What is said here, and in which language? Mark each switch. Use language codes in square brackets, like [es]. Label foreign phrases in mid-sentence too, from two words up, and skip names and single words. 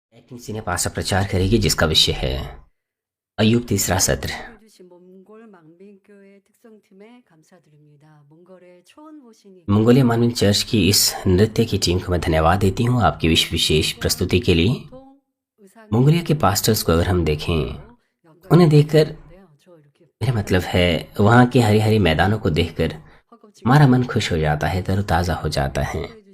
[hi] सिने पासा प्रचार करेगी जिसका विषय है अय्यूब तीसरा सत्र। [ko] 주신 몽골 망민교회 특성팀에 감사드립니다. 몽골의 초원 보시니 [hi] मंगोलिया मानवीय चर्च की इस नृत्य की टीम को मैं धन्यवाद देती हूँ आपकी विशेष प्रस्तुति के लिए। मंगोलिया के पास्टर्स को अगर हम देखें, उन्हें देखकर मेरा मतलब है वहाँ के हरे हरे मैदानों को देखकर हमारा मन खुश हो जाता है, तरोताज़ा हो जाता है।